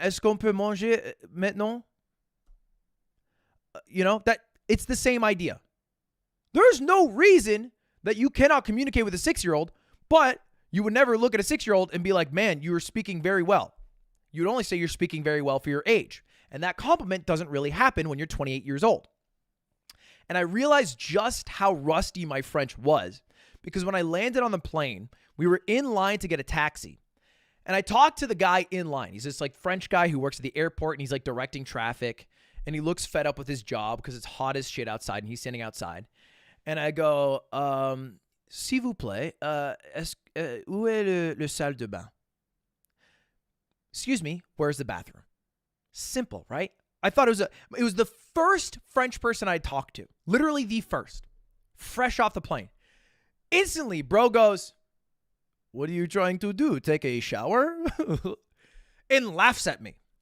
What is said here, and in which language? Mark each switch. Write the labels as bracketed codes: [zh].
[fr] Est-ce qu'on peut manger maintenant? [en] You know, that it's the same idea. There's no reason that you cannot communicate with a 6-year-old, but you would never look at a 6-year-old and be like, man, you are speaking very well. You'd only say you're speaking very well for your age. And that compliment doesn't really happen when you're 28 years old. And I realized just how rusty my French was because when I landed on the plane, we were in line to get a taxi. And I talked to the guy in line. He's this like French guy who works at the airport and he's like directing traffic. And he looks fed up with his job because it's hot as shit outside and he's standing outside. And I go, [fr] s'il vous plaît, où est le salle de bain? [en] Excuse me, where's the bathroom? Simple, right? I thought it was the first French person I talked to. Literally the first. Fresh off the plane. Instantly, bro goes, what are you trying to do? Take a shower? And laughs at me.